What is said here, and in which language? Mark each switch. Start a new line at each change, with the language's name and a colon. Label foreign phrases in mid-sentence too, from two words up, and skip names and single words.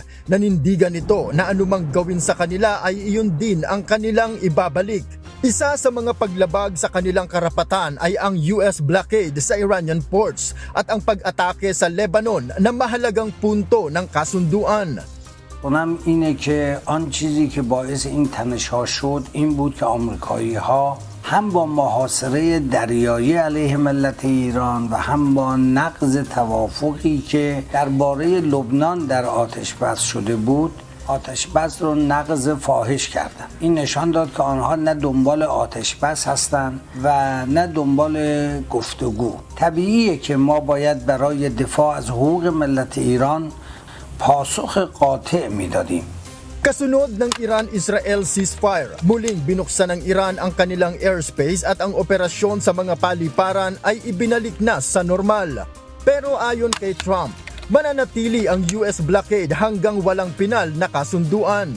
Filipino: Nanindigan ito na anumang gawin sa kanila ay iyon din ang kanilang ibabalik. Isa sa mga paglabag sa kanilang karapatan ay ang US blockade sa Iranian ports at ang pag-atake sa Lebanon na mahalagang punto ng kasunduan.
Persian: اونم اینه که آن چیزی که باعث این تنش‌ها شد این بود که آمریکایی‌ها هم با محاصره دریایی علیه ملت ایران و هم با نقض توافقی که درباره لبنان در آتش‌بس شده بود آتش‌بس رو نقض فاحش کردن. این نشان داد که آنها نه دنبال آتش‌بس هستند و نه دنبال گفتگو. طبیعیه که ما باید برای دفاع از حقوق ملت ایران پاسخ قاطع میدادیم.
Filipino: Kasunod ng Iran-Israel ceasefire, muling binuksan ng Iran ang kanilang airspace at ang operasyon sa mga paliparan ay ibinalik na sa normal. Pero ayon kay Trump, mananatili ang US blockade hanggang walang pinal na kasunduan.